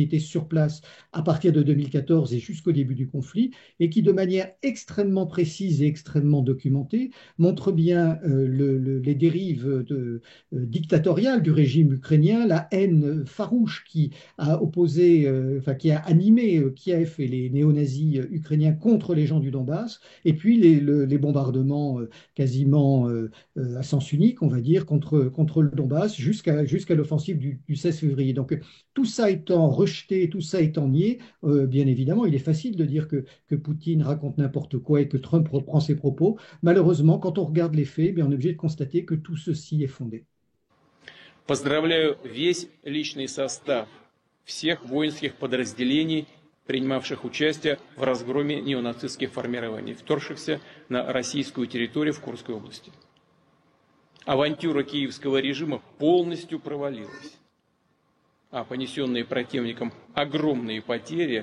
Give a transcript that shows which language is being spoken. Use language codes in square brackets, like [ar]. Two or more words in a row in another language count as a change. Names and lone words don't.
[fr] étaient sur place à partir de 2014 et jusqu'au début du conflit et qui de manière extrêmement précise et extrêmement documentée montrent bien les dérives dictatoriales du régime ukrainien, la haine farouche qui a qui a animé Kiev et les néo-nazis ukrainiens contre les gens du Donbass, et puis les bombardements quasiment à sens unique, on va dire, contre le Donbass jusqu'à l'offensive du 16 février. Donc tout ça étant rejeté, tout ça étant nié, bien évidemment, il est facile de dire que Poutine raconte n'importe quoi et que Trump reprend ses propos. Malheureusement, quand on regarde les faits, bien, on est obligé de constater que tout ceci est fondé. [ru] Поздравляю весь личный состав всех воинских подразделений принимавших участие в разгроме неонацистских формирований, вторгшихся на российскую территорию в Курской области. Авантюра киевского режима полностью провалилась, а понесенные противником огромные потери,